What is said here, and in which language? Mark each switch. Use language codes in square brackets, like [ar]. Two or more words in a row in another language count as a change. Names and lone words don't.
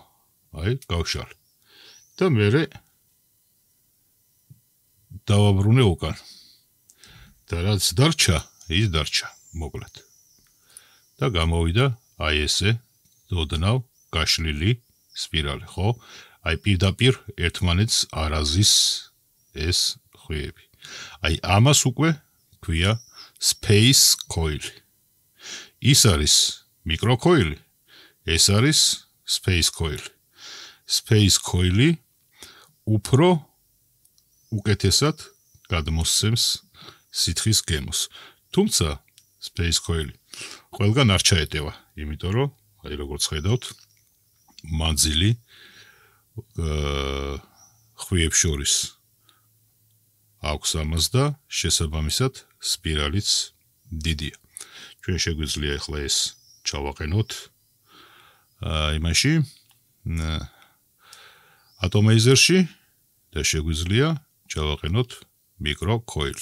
[ka] აი გავშალე და მერე დავაბრუნე უკან და რაც დარჩა, ის დარჩა მოკლედ და გამოვიდა აი ესე ოდნავ გაშლილი სპირალი, ხო? აი პირდაპირ ერთმანეთს არ აზის ეს ხვიები. აი ამას უკვე ქვია [en] space coil. [ka] ის არის მიკროქოილი, ეს არის [en] space coil. Space coil- [ka] ი უფრო უკეთესად გადმოსცემს სითხის გემოს. თუმცა [en] space coil- [ka] ი ყველგან არ ჩაეტევა, იმიტომ რომ აი როგორც ხედავთ, მანძილი ხვიებს შორის აქვს ამას და შესაბამისად სპირალიც დიდია. ჩვენ შეგვიძლია ახლა ეს ჩავაყენოთ იმაში ატომეიზერში და შეგვიძლია ჩავაყენოთ მიკროქოილი.